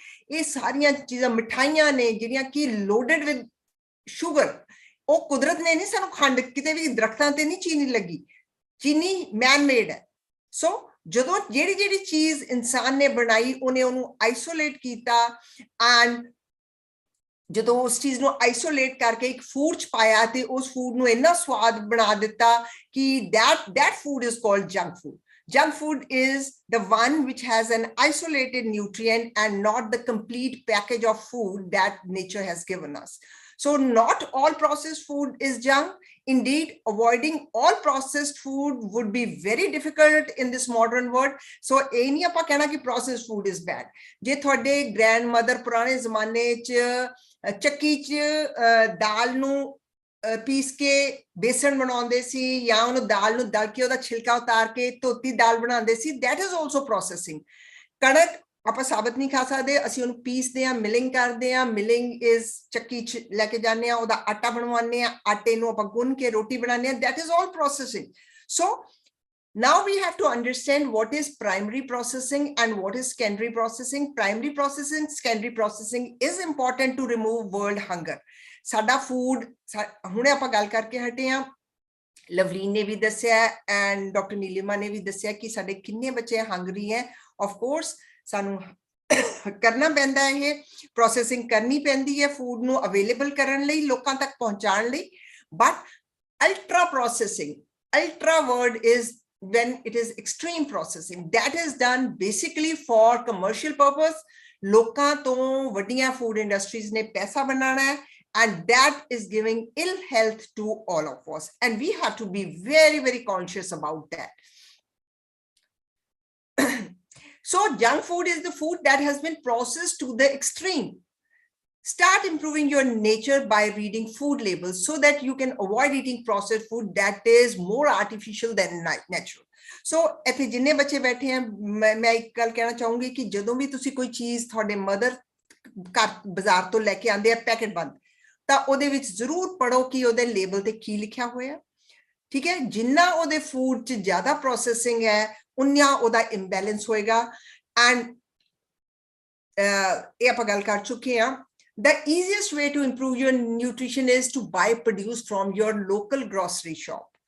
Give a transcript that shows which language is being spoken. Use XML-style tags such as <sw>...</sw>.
<pa>ਇਹ ਸਾਰੀਆਂ ਚੀਜ਼ਾਂ ਮਿਠਾਈਆਂ ਨੇ ਜਿਹੜੀਆਂ ਕਿ</pa> <en>loaded with sugar</en> <pa>ਉਹ ਕੁਦਰਤ ਨੇ ਨਹੀਂ ਸਾਨੂੰ ਖੰਡ ਕਿਤੇ ਵੀ ਦਰਖਤਾਂ ਤੇ ਨਹੀਂ ਚੀਨੀ ਲੱਗੀ ਚੀਨੀ ਮੈਨ ਮੇਡ ਹੈ ਸੋ ਜਦੋਂ ਜਿਹੜੀ ਚੀਜ਼ ਇਨਸਾਨ ਨੇ ਬਣਾਈ ਉਹਨੇ ਉਹਨੂੰ ਆਈਸੋਲੇਟ ਕੀਤਾ ਐਂਡ ਜਦੋਂ ਉਸ ਚੀਜ਼ ਨੂੰ ਆਈਸੋਲੇਟ ਕਰਕੇ ਇੱਕ ਫੂਡ ਚ ਪਾਇਆ ਤੇ ਉਸ ਫੂਡ ਨੂੰ ਇੰਨਾ ਸਵਾਦ ਬਣਾ ਦਿੱਤਾ ਕਿ</pa> <en>that food is called junk food. Junk food is the one which has an isolated nutrient and not the complete package of food that nature has given us. So not all processed food is junk. Indeed, avoiding all processed food would be very difficult in this modern world.</en> <pa>So ਇਹ ਨਹੀਂ ਆਪਾਂ ਕਹਿਣਾ ਕਿ</pa> <en>processed food is bad.</en> <pa>ਜੇ ਤੁਹਾਡੇ grandmother ਪੁਰਾਣੇ ਜ਼ਮਾਨੇ 'ਚ ਚੱਕੀ 'ਚ ਦਾਲ ਨੂੰ ਪੀਸ ਕੇ ਬੇਸਣ ਬਣਾਉਂਦੇ ਸੀ ਜਾਂ ਉਹਨੂੰ ਦਾਲ ਨੂੰ ਦਲ ਕੇ ਉਹਦਾ ਛਿਲਕਾ ਉਤਾਰ ਕੇ ਧੋਤੀ ਦਾਲ ਬਣਾਉਂਦੇ ਸੀ</pa> <en>that is also processing.</en> <pa>ਕਣਕ ਆਪਾਂ ਸਾਬਤ ਨਹੀਂ ਖਾ ਸਕਦੇ ਅਸੀਂ ਉਹਨੂੰ ਪੀਸਦੇ ਆ ਮਿਲਿੰਗ ਕਰਦੇ ਆ ਮਿਲਿੰਗ ਇਜ਼ ਚੱਕੀ ਚ ਲੈ ਕੇ ਜਾਂਦੇ ਆ ਉਹਦਾ ਆਟਾ ਬਣਵਾਉਂਦੇ ਆ ਆਟੇ ਨੂੰ ਆਪਾਂ ਗੁੰਨ ਕੇ ਰੋਟੀ ਬਣਾਉਂਦੇ ਆ</pa> <en>that is all processing. So now we have to understand what is primary processing and what is secondary processing. Primary processing, secondary processing is important to remove world hunger.</en> <pa>ਸਾਡਾ ਫੂਡ ਹੁਣੇ ਆਪਾਂ ਗੱਲ ਕਰਕੇ ਹਟੇ ਆ ਲਵਲੀਨ ਨੇ ਵੀ ਦੱਸਿਆ ਐਂਡ ਡਾਕਟਰ ਨੀਲਿਮਾ ਨੇ ਵੀ ਦੱਸਿਆ ਕਿ ਸਾਡੇ ਕਿੰਨੇ ਬੱਚੇ ਹੰਗਰੀ ਹੈ ਆਫ ਕੋਰਸ ਸਾਨੂੰ ਕਰਨਾ ਪੈਂਦਾ ਹੈ ਇਹ ਪ੍ਰੋਸੈਸਿੰਗ ਕਰਨੀ ਪੈਂਦੀ ਹੈ ਫੂਡ ਨੂੰ ਅਵੇਲੇਬਲ ਕਰਨ ਲਈ ਲੋਕਾਂ ਤੱਕ ਪਹੁੰਚਾਉਣ ਲਈ but</pa> <en>ultra processing ultra word is when it is extreme processing that is done basically for commercial purpose</en> <pa>ਲੋਕਾਂ ਤੋਂ ਵੱਡੀਆਂ food industries ਨੇ ਪੈਸਾ ਬਣਾਉਣਾ ਹੈ</pa> <en>and that is giving ill health to all of us and we have to be very very conscious about that. So junk food is the food that has been processed to the extreme. Start improving your nature by reading food labels so that you can avoid eating processed food that is more artificial than natural.</en> <pa>So ਇੱਥੇ ਜਿੰਨੇ ਬੱਚੇ ਬੈਠੇ ਆ ਮੈਂ ਇੱਕ ਗੱਲ ਕਹਿਣਾ ਚਾਹੂੰਗੀ ਕਿ ਜਦੋਂ ਵੀ ਤੁਸੀਂ ਕੋਈ ਚੀਜ਼ ਤੁਹਾਡੇ ਮਦਰ ਘਰ ਬਾਜ਼ਾਰ ਤੋਂ ਲੈ ਕੇ ਆਉਂਦੇ ਆ ਪੈਕੇਟ ਬੰਦ ਤਾਂ ਉਹਦੇ ਵਿੱਚ ਜ਼ਰੂਰ ਪੜੋ ਕਿ ਉਹਦੇ ਲੇਬਲ ਤੇ ਕੀ ਲਿਖਿਆ ਹੋਇਆ ਠੀਕ ਹੈ ਜਿੰਨਾ ਉਹਦੇ ਫੂਡ 'ਚ ਜ਼ਿਆਦਾ ਪ੍ਰੋਸੈਸਿੰਗ ਹੈ ਉਨਾ ਉਹਦਾ ਇੰਬੈਲੈਂਸ ਹੋਏਗਾ ਐਂਡ ਇਹ ਆਪਾਂ ਗੱਲ ਕਰ ਚੁੱਕੇ ਆ</pa> <en>the easiest way to improve your nutrition is to buy produce from your local grocery shop.</en>